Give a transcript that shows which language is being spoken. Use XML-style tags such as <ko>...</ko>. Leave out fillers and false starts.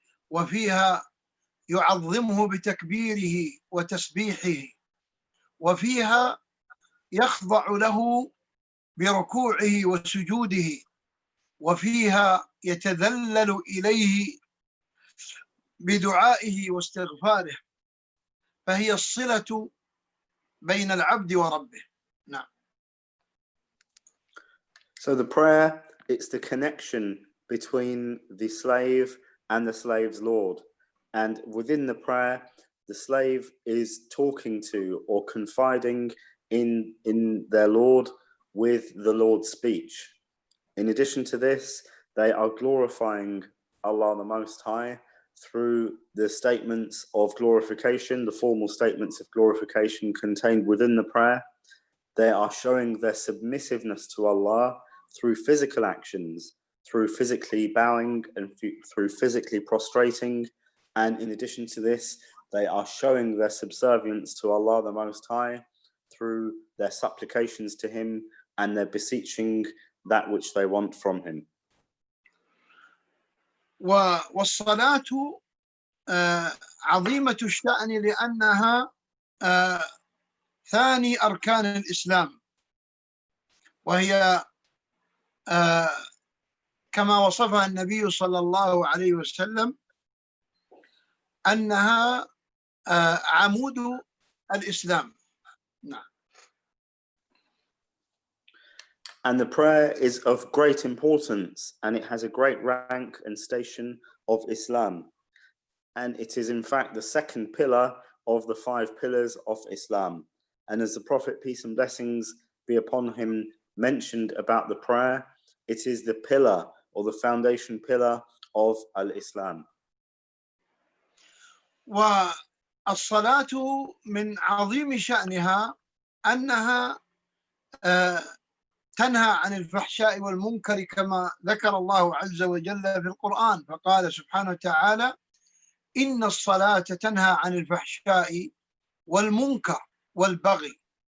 <ar>وفيها يعظمه بتكبيره وتسبيحه، وفيها يخضع له بركوعه وسجوده، وفيها يتذلل إليه بدعائه واستغفاره، فهي الصلة بين العبد وربه. نعم.</ar> <en>So the prayer, it's the connection between the slave and the slave's Lord. And within the prayer, the slave is talking to or confiding in their Lord with the Lord's speech. In addition to this, they are glorifying Allah the Most High through the statements of glorification, the formal statements of glorification contained within the prayer. They are showing their submissiveness to Allah through physical actions, through physically bowing and through physically prostrating. And in addition to this, they are showing their subservience to Allah the Most High through their supplications to Him and their beseeching that which they want from Him.</en> <ar>والصلاة عظيمة الشأن لأنها ثاني أركان الإسلام، وهي كما وصفها النبي صلى الله عليه وسلم أنها عمود الإسلام. نعم.</ar> <en>And the prayer is of great importance, and it has a great rank and station of Islam. And it is in fact the second pillar of the 5 pillars of Islam. And as the Prophet, peace and blessings be upon him, mentioned about the prayer, it is the pillar or the foundation pillar of Al-Islam.</en> <ar>والصلاة من عظيم شأنها أنها تنهى عن الفحشاء والمنكر كما ذكر الله عز وجل في القرآن، فقال سبحانه وتعالى: إن الصلاة تنهى عن الفحشاء والمنكر والبغي.</ar>